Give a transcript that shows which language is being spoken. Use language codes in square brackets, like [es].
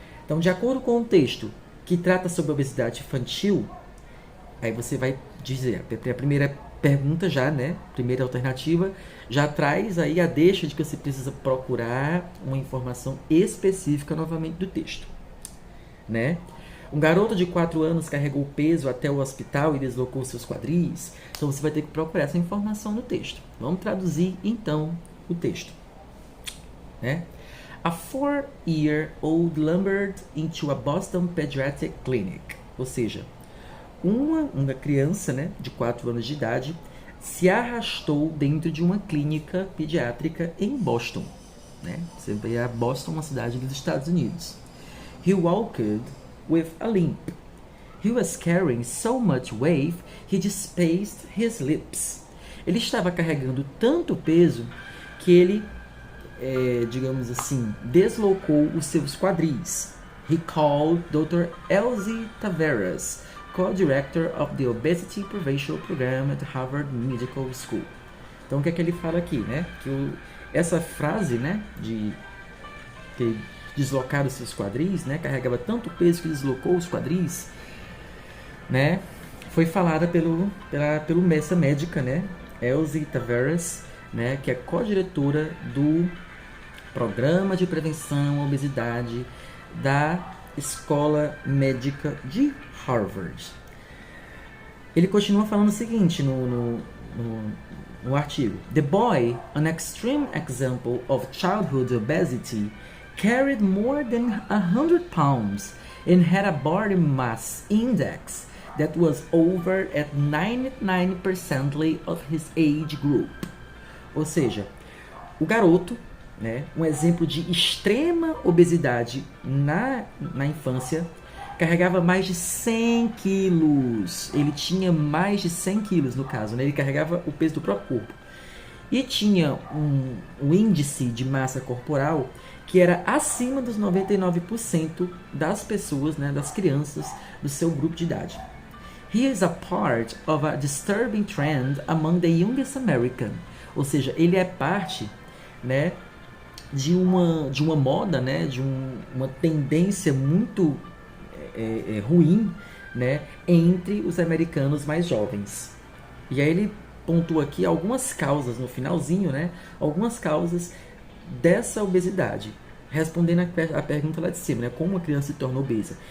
[pt] Então, de acordo com o texto que trata sobre a obesidade infantil, aí você vai dizer, a primeira pergunta já, né, primeira alternativa, já traz aí a deixa de que você precisa procurar uma informação específica novamente do texto, né? Um garoto de 4 anos carregou peso até o hospital e deslocou seus quadris. Então você vai ter que procurar essa informação no texto. Vamos traduzir então o texto, né? [en] A 4-year-old lumbered into a Boston Pediatric Clinic. [pt] Ou seja, uma criança, né, de 4 anos de idade se arrastou dentro de uma clínica pediátrica em Boston, né? Você vê a Boston, uma cidade dos Estados Unidos. [en] He walked with a limp. He was carrying so much weight, he dispaced his lips. Ele estava carregando tanto peso que ele, digamos assim, deslocou os seus quadris. He called Dr. Elsie Taveras, co-director of the Obesity Prevention Program at Harvard Medical School. [pt] Então, o que é que ele fala aqui, né? Que essa frase, né, de ter deslocado os seus quadris, né, carregava tanto peso que deslocou os quadris, né? foi falada pelo essa médica, né, Elsie Taveras, né, que é co-diretora do Programa de Prevenção à Obesidade da Escola Médica de Harvard. Ele continua falando o seguinte no artigo: [en] The boy, an extreme example of childhood obesity, carried more than 100 pounds and had a body mass index that was over at 99% of his age group. [pt] Ou seja, o garoto, né, um exemplo de extrema obesidade na infância, carregava mais de 100 quilos. Ele tinha mais de 100 quilos, no caso, né? Ele carregava o peso do próprio corpo. E tinha um índice de massa corporal que era acima dos 99% das pessoas, né, das crianças do seu grupo de idade. [en] He is a part of a disturbing trend among the youngest American. [pt] Ou seja, ele é parte, né, de uma moda, né, de uma tendência muito ruim, né, entre os americanos mais jovens. E aí ele pontua aqui algumas causas no finalzinho, né, algumas causas dessa obesidade, respondendo a pergunta lá de cima, né, como a criança se torna obesa.